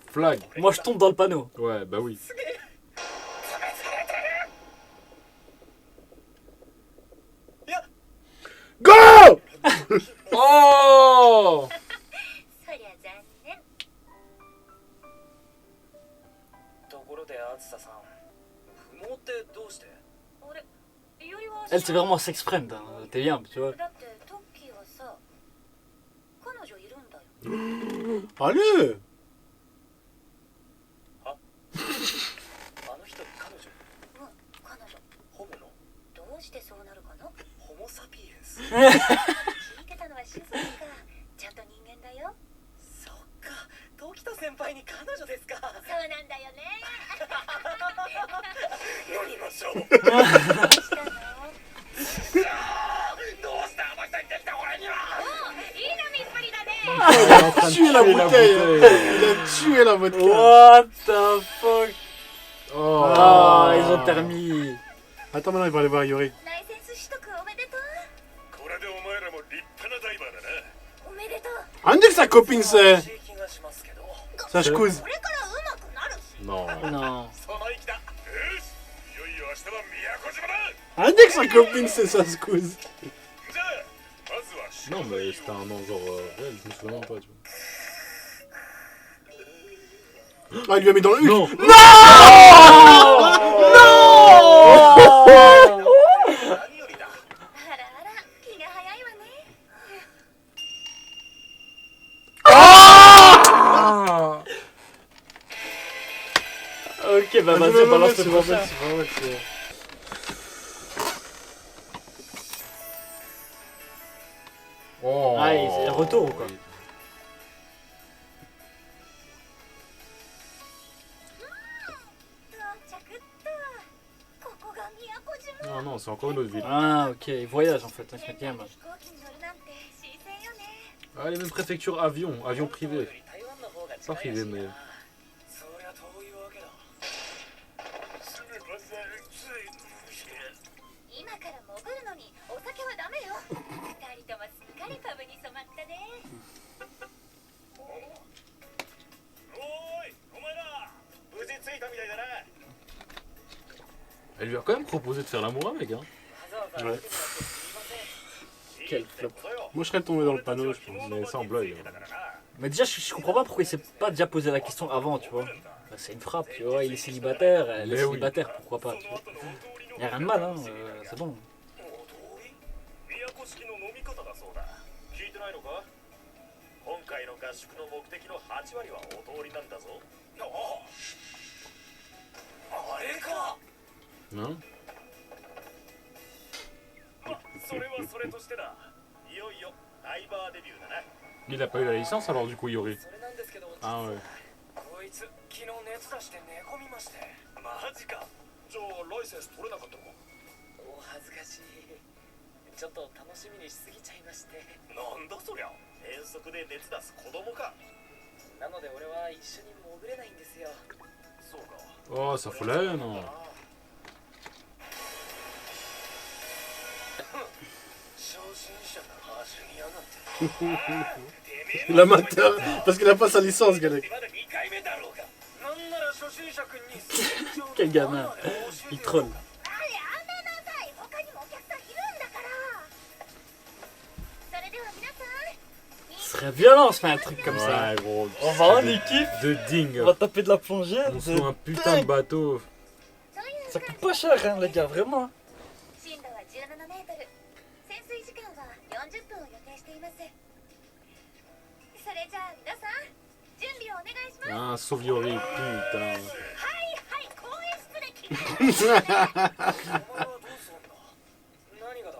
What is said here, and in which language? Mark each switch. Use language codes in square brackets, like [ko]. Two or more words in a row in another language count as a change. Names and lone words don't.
[fr] blague. Moi je tombe dans le panneau. Ouais, bah oui. Go! Oh! [ja] そりゃ残念。ところであずささん、不毛ってどうして？あれ、いおりは [fr] Elle c'est vraiment un [en] sex friend, [fr] hein. T'es bien, tu vois. [ja] だってトッキーはさ、彼女いるんだよ。 [fr] Allez! [ja] あの人に彼女？うん、彼女。ホモの？どうしてそうなるかな？ホモサピエンス。聞いてたのはシズか。ちゃんと人間だよ。そっか、時田先輩に彼女ですか。そうなんだよね。飲みましょう。どうしたの？どうしてあの人にできた俺には。いい飲みっぷりだね。 [fr] Il a tué la bouteille! Il a tué la vodka! [en] What the fuck? Oh. [fr] Ah, ils ont permis. Attends, maintenant il va aller voir Yori. [ja] ライセンス取得おめでとう。これでお前らも立派なダイバーだな。おめでとう。 [fr] On dit que sa copine c'est! [ja] 欲しい気がしますけど。 [fr] Sa couse. [ja] これからうまくなる。 [fr] Non. Non. [ja] その息だ。よし、いよいよ明日は宮古島だ。 [fr] On dit que sa copine c'est sa couse. [ja] じゃあまずは仕 [fr] Non, [ja] 事 [fr] mais c'était un nom genre réel, je me souviens même pas, tu vois. Ah, il lui a mis dans le Non! huc! [ja] 何よりだ。あらあら、気が早いわね。 [fr] Ah! Ok, bah vas-y, balance le prochain. Oh. Ah, c'est le retour ou quoi? [ja] 到着っと。ここが宮古島。 [fr] Ah non, c'est encore une autre ville. Ah, ok, il voyage en fait, un [ja] 現代 [fr] cinquième. [ja] に飛行機に乗るなんて新鮮よね。 [fr] Ah, les mêmes préfectures avion, avion privé. [ja] 台湾の方が [fr] Pas [ja] 近いらし [fr] privé, [ja] いな。 [fr] mais. [ja] そりゃ遠いわけだ。すみません、つい。今から潜るのにお酒はダメよ。二人ともすっかりパブに染まったね。おーい、お前ら無事着いたみたいだな。 [fr] Elle lui a quand même proposé de faire l'amour avec, hein. [ja] わざわざ [fr] Ouais. [ja] 来てもらってすみません。 [fr] Quel flop. Moi je serais tombé dans le panneau, je pense. Mais sans blague. Mais déjà, je comprends pas pourquoi il s'est pas déjà posé la question avant, tu vois. Bah, c'est une frappe, tu vois, il est célibataire, elle est Mais oui. célibataire, pourquoi pas, tu vois. Y'a rien de mal, hein, c'est bon. [ja] 宮古式の飲み方だそうだ。聞いてないのか？今回の合宿の目的の8割はお通りなんだぞ。あれか。 [fr] Hein? [ja] それはそれとしてだ。いよいよダイバーデビューだな。 [fr] Il a pas eu la licence alors du coup, Yori. [ja] それなんですけど、実あは [fr] ouais. [ja] こいつ昨日熱出して寝込みまして。マジか。じゃあライセンス取れなかったのか？お恥ずかしい。ちょっと楽しみにしすぎちゃいまして。なんだそりゃ。遠足で熱出す子供か。なので俺は一緒に潜れないんですよ。そうか。 [fr] Oh, ça fout la haine, hein. [ja] 初心者が走りやがって。 [fr] L'amateur, parce qu'il a pas sa licence, Galek. [ja] まだ2回目だろうが。なんなら初心者くんに [fr] Quel gamin, il troll. [ja] あれ、やめなさい。他にもお客さんいるんだから。それでは皆さん。 [fr] Ce serait violent, on se fait un truc comme ça. Ouais, gros. On va en équipe, De dingue. on va taper de la plongée. On se loue un putain de bateau. [ja] そういう [fr] Ça coûte pas cher, hein, les gars, vraiment. [ja] 進路は17メートル。潜水時間は40分を予定しています。それじゃあ皆さん、準備をお願いします。 [fr] Ah, sauve Yori, putain. [ja] はいはい、更衣室で決める。お前はどうするんだ。何がだ。